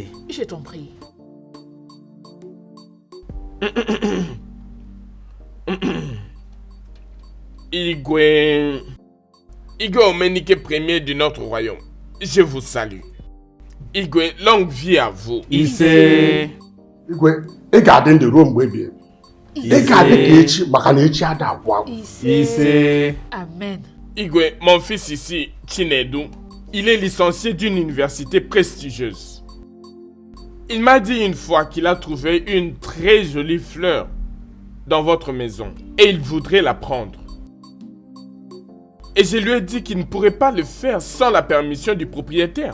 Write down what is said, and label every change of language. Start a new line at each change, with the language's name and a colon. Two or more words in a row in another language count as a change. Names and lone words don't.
French: Je t'en prie. Igwe Omenike Ier du notre royaume, je vous salue. Igwe, longue vie à vous.
Igbo: Ise. Igwe, ị ga-adị ndụ ruo mgbe ebighị ebi. Ị ga-adị ka echi maka na echi ada agwụ agwụ. Ise.
French: Amen. Igwe, mon fils ici, Chinedu, il est licencié d'une université prestigieuse. Il m'a dit une fois qu'il a trouvé une très jolie fleur dans votre maison et il voudrait la prendre. Et je lui ai dit qu'il ne pourrait pas le faire sans la permission du propriétaire.